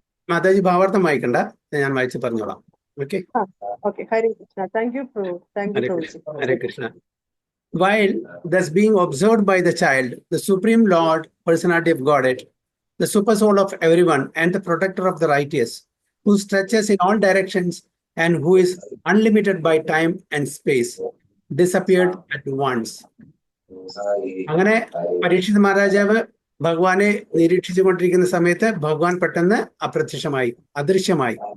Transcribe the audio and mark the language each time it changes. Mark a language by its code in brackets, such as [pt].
[ml] മാതാജി ഭാവാർത്ഥം വായിക്കണ്ട, ഞാൻ വായിച്ച് പറഞ്ഞോളാം. Okay. [en] Hare Krishna. Thank you. Hare Krishna. While thus being observed by the child, the Supreme Lord, Personality of Godhead, the super soul of everyone and the protector of the righteous, who stretches in all directions and who is unlimited by time and space, disappeared at once. [ml] അങ്ങനെ പരീക്ഷിത് മഹാരാജാവ് ഭഗവാനെ നിരീക്ഷിച്ചു കൊണ്ടിരിക്കുന്ന സമയത്ത് ഭഗവാൻ പെട്ടെന്ന് അപ്രത്യക്ഷമായി, അദൃശ്യമായി.